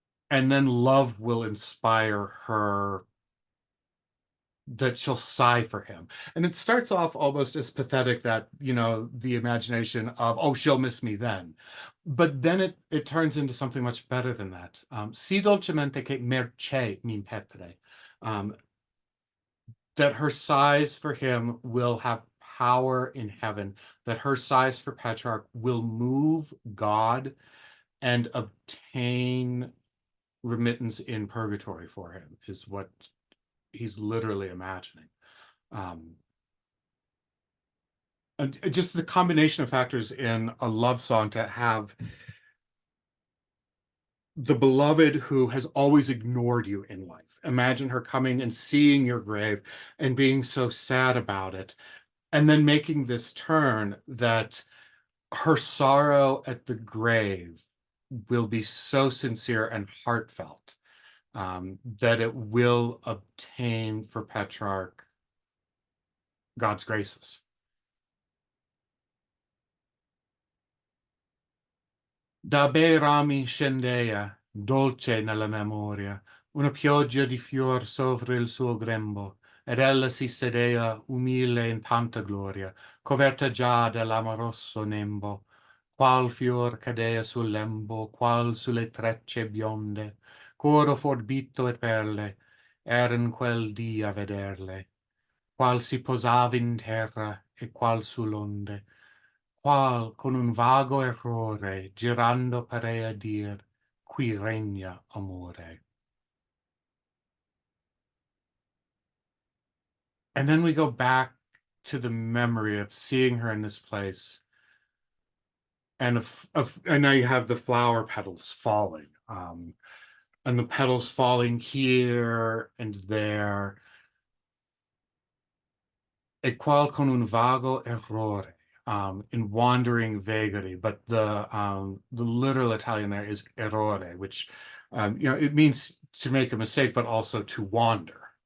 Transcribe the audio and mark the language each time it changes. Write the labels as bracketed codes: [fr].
[en] And then love will inspire her that she'll sigh for him. And it starts off almost as pathetic that, the imagination of, oh, she'll miss me then. But then it turns into something much better than that. [it] Si dolcemente che mercé m'impetre. [en] That her sighs for him will have power in heaven, that her sighs for Petrarch will move God and obtain remittance in purgatory for him, is what he's literally imagining. And just the combination of factors in a love song to have the beloved who has always ignored you in life. Imagine her coming and seeing your grave and being so sad about it, and then making this turn that her sorrow at the grave will be so sincere and heartfelt, that it will obtain for Petrarch God's graces. [it] Da bei rami scendea, dolce nella memoria, una pioggia di fior sovra il suo grembo, ed ella si sedea umile in tanta gloria, coverta già dell'amoroso nembo, qual fior cadea sul lembo, qual sulle trecce bionde, coro forbito e perle, eran quel dì a vederle, qual si posava in terra e qual sull'onde, qual con un vago errore girando parea dir qui regna amore. [en] And then we go back to the memory of seeing her in this place, and and now you have the flower petals falling, and the petals falling here and there, [it] e qual con un vago errore, [en] in wandering vagary, but the literal Italian there is errore, which it means to make a mistake, but also to wander.